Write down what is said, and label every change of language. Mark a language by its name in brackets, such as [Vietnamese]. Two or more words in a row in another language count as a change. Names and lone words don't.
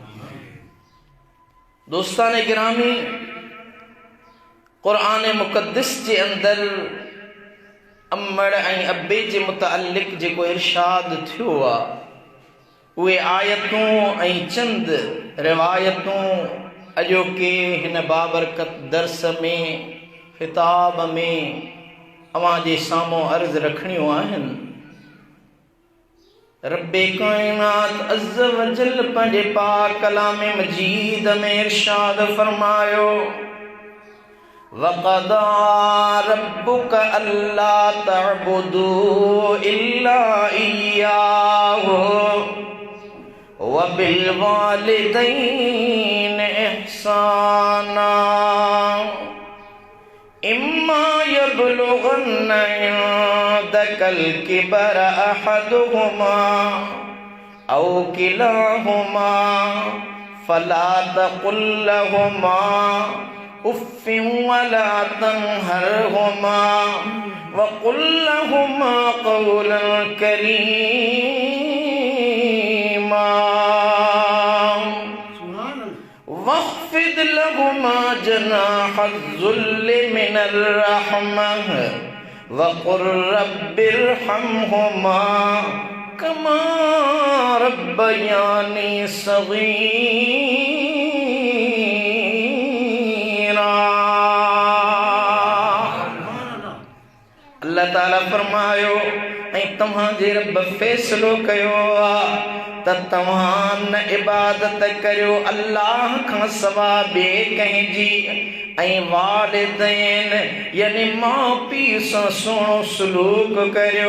[Sindhi] दोस्तान गिरामी, क़ुरान मुक़द्दस जे अंदर अम्मड़ ऐं अब्बे जे मुतअल्लिक़ जेको इरशाद थियो आहे, उहे आयतूं ऐं चंद रिवायतूं अॼोके हिन बाबरकत दर्स में ख़िताब में अवां जे साम्हूं अर्ज़ रखणियूं आहिनि। रब्बे काइनात [Arabic] عز وجل [Sindhi] पंहिंजे पाक कलाम मजीद में इरशाद फरमायो, [Arabic] وقضى ربك ألا تعبدوا إلا إياه وبالوالدين إحسانا إما يبلغن عندك الكبر أحدهما أو كلاهما فلا تقل لهما أف ولا تنهرهما وقل لهما قولا كريما واخفض لهما جناح الذل من الرحمة وقل رب ارحمهما كما ربياني صغيرا. [Sindhi] अल्लाह ताला फरमायो, ऐं तव्हांजे रब फ़ैसिलो कयो आहे त तव्हां न इबादत करियो अल्लाह खां सवाइ ॿिए कंहिंजी, ऐं वालिदैन यानी माउ पीउ सां सुहिणो सलूक करियो।